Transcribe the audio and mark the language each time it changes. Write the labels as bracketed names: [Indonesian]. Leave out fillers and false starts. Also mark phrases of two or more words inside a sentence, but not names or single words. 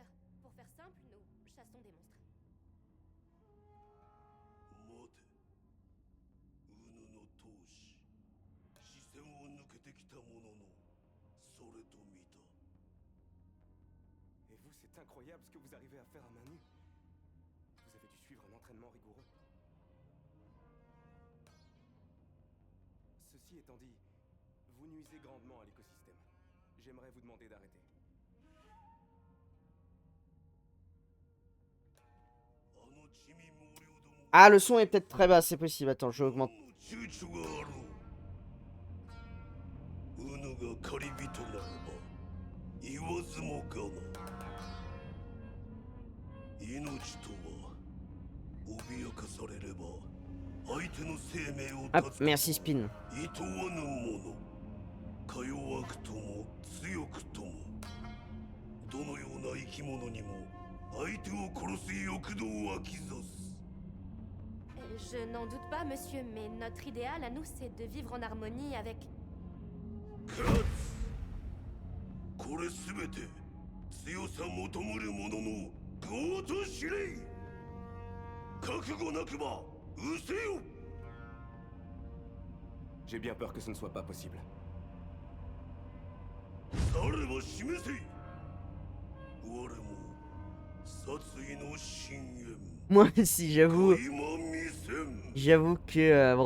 [French] Pour faire simple, nous chassons des monstres. [Japanese] 待てウヌの闘士視線を抜けてきたもののそれと見た [French] Et vous, c'est incroyable ce que vous arrivez à faire à main nue. Vous avez dû suivre un entraînement rigoureux. Ceci étant dit, vous nuisez grandement à l'écosystème. J'aimerais vous demander d'arrêter. Ah, le son est peut-être très bas, c'est possible. Attends, je augmente. [Japanese] ウヌが狩り人ならば言わずもがな命とは脅かされれば相手の生命を [French] Hop, [Japanese] 断つ [French] merci Spin. [Japanese] 厭わぬ者か弱くとも強くともどのような生き物にも相手を殺す欲動を湧き出す [French] Je n'en doute pas, monsieur, mais notre idéal à nous, c'est de vivre en harmonie avec... [Japanese] 勝つこれすべて強さ求むる者の業と知れ覚悟なくば失せよ [French] J'ai bien peur que ce ne soit pas possible. [Japanese] されば示せ我も殺意の深淵 [French] Moi aussi, j'avoue. [Japanese] 今見せん [French] J'avoue que... bon,